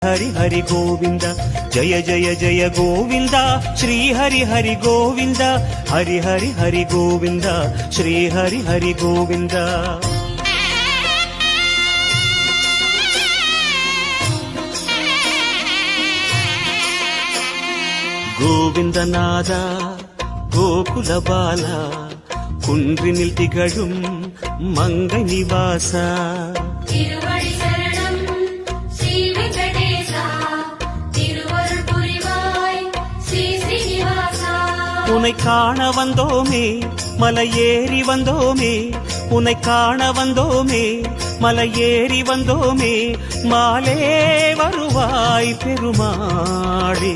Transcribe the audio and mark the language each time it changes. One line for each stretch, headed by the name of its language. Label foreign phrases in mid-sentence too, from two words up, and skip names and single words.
Sanskrit: हरि हरि गोविंद जय जय जय गोविंद श्री हरि हरि गोविंद हरि हरि हरि गोविंद श्री हरि हरि गोविंद गोविंदनाद गोकुल बाला
Tamil: குன்றினில் திகழும் மங்கை நிவாசா உன்னை காண வந்தோமே மலை ஏறி வந்தோமே உன்னை காண வந்தோமே மலை ஏறி வந்தோமே மாலே வருவாய் பெருமாளே